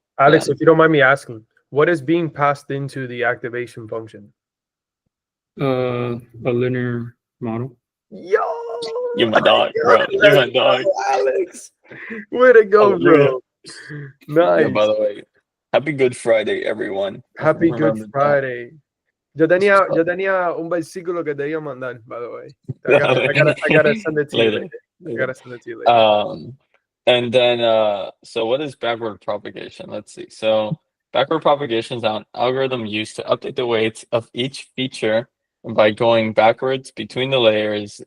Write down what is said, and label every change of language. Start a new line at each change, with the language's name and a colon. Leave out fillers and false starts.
English: Alex, if you don't mind me asking, what is being passed into the activation function? A linear model. Yo, you my dog, bro. You my dog, Alex. Way to go, bro. Nice. Yeah, by the way, happy Good Friday, everyone. Happy Remember Good Friday.
Spanish: Yo tenía un versículo que te iba a mandar,
English: by the way. I gotta send it to you later. I gotta send it to you later. And then so what is backward propagation? Let's see. So backward propagation is an algorithm used to update the weights of each feature by going backwards between the layers.